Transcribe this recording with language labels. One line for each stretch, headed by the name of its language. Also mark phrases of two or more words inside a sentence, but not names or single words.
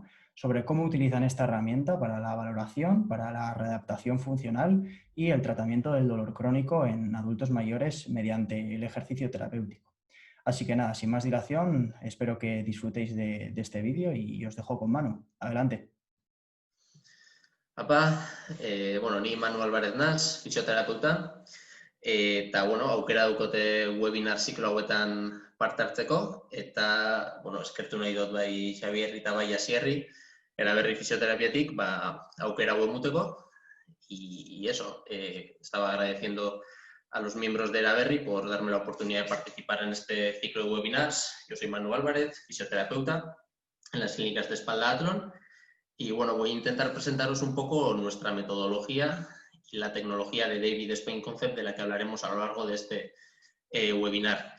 Spanish: Sobre cómo utilizan esta herramienta para la valoración, para la readaptación funcional y el tratamiento del dolor crónico en adultos mayores mediante el ejercicio terapéutico. Así que nada, sin más dilación, espero que disfrutéis de este vídeo y os dejo con Manu. Adelante.
Basque: Apa, ni Manu Alvarez naz, fisioterapeuta, eta, aukera dukote webinar ziklo hauetan parte hartzeko, eta, eskertu nahi dut bai Xabier eta bai Asierri, Eraberri Fisioterapiatik, aukera hau emuteko,
Spanish: y eso, estaba agradeciendo a los miembros de Eraberri por darme la oportunidad de participar en este ciclo de webinars. Yo soy Manu Álvarez, fisioterapeuta en las clínicas de espalda Athlon. Y voy a intentar presentaros un poco nuestra metodología y la tecnología de David Spine Concept de la que hablaremos a lo largo de este webinar.